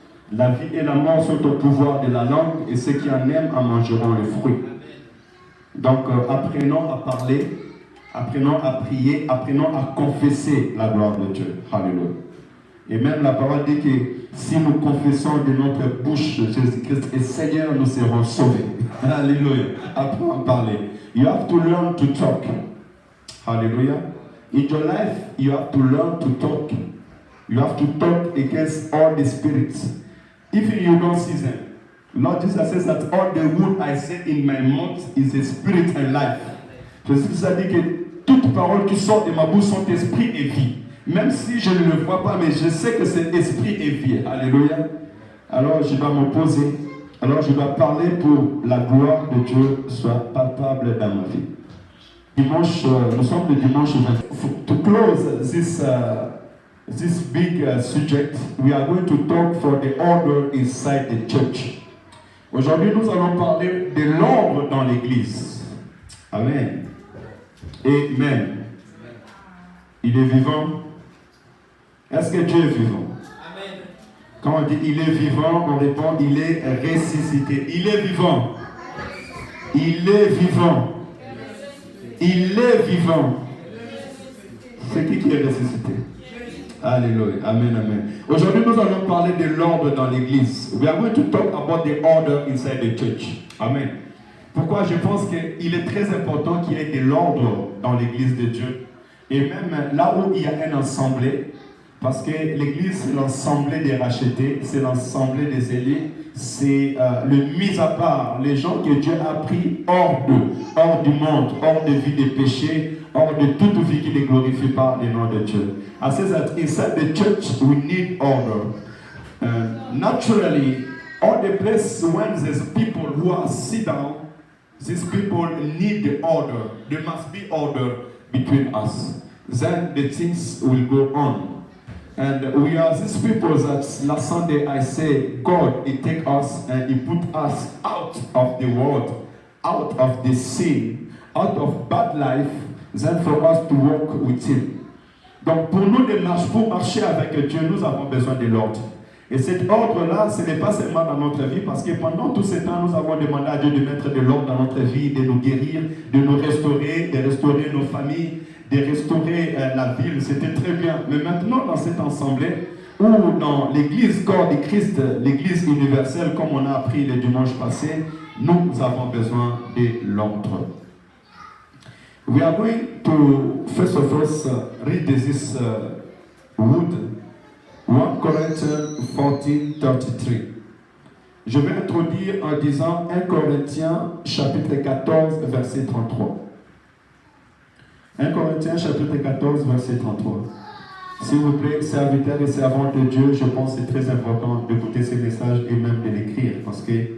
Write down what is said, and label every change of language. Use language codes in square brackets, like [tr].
[fr] La vie et la mort sont au pouvoir de la langue et ceux qui en aiment en mangeront les fruits. Donc, apprenons à parler, apprenons à prier, apprenons à confesser la gloire de Dieu. Hallelujah. Et même la parole dit que si nous confessons de notre bouche Jésus-Christ est Seigneur, nous serons sauvés. Alléluia. Apprends à parler. [en] You have to learn to talk. Hallelujah. In your life, you have to learn to talk. You have to talk against all the spirits. If you don't see them. Lord Jesus says that all the word I say in my mouth is a spirit and life. [fr] Jésus a dit que toute parole qui sort de ma bouche sont esprit et vie. Même si je ne le vois pas, mais je sais que c'est esprit et vie. Alléluia. Alors je dois m'opposer. Alors je dois parler pour la gloire de Dieu soit palpable dans ma vie. Dimanche, nous sommes le dimanche 20. [en] To close this big subject, we are going to talk for the order inside the church. [fr] Aujourd'hui, nous allons parler de l'ordre dans l'église. Amen. Amen. Il est vivant. Est-ce que Dieu est vivant? Amen. Quand on dit il est vivant, on répond il est ressuscité. Il est vivant. Il est vivant. Il est vivant. C'est qui est ressuscité? Alléluia. Amen, amen. Aujourd'hui, nous allons parler de l'ordre dans l'église. [en] We are going to talk about the order inside the church. Amen. [fr] Pourquoi je pense qu'il est très important qu'il y ait de l'ordre dans l'église de Dieu. Et même là où il y a un assemblée, parce que l'église, c'est l'assemblée des rachetés, c'est l'assemblée des élus, c'est le mis à part, les gens que Dieu a pris hors du monde, hors de vie des péchés, hors de toute vie qui ne glorifie pas le nom de Dieu. [en] I say that inside the church we need order. Naturally, all the places when there's people who are sit down, these people need the order. There must be order between us. Then the things will go on. And we are these people that last Sunday I say, God, He take us and He put us out of the world, out of the sin, out of bad life, then for us to walk with Him. [fr] Donc pour nous pour marcher avec Dieu, nous avons besoin de l'ordre. Et cet ordre-là, ce n'est pas seulement dans notre vie, parce que pendant tout ce temps, nous avons demandé à Dieu de mettre de l'ordre dans notre vie, de nous guérir, de nous restaurer, de restaurer nos familles, de restaurer la ville. C'était très bien. Mais maintenant, dans cette assemblée, ou dans l'église corps de Christ, l'église universelle, comme on a appris le dimanche passé, nous avons besoin de l'ordre. [en] We are going to, first of all, read this wood. 1 Corinthians 14:33. [fr] Je vais introduire en disant 1 Corinthiens chapitre 14 verset 33. 1 Corinthiens chapitre 14 verset 33. S'il vous plaît, serviteurs et servantes de Dieu, je pense que c'est très important d'écouter ces messages et même de l'écrire parce que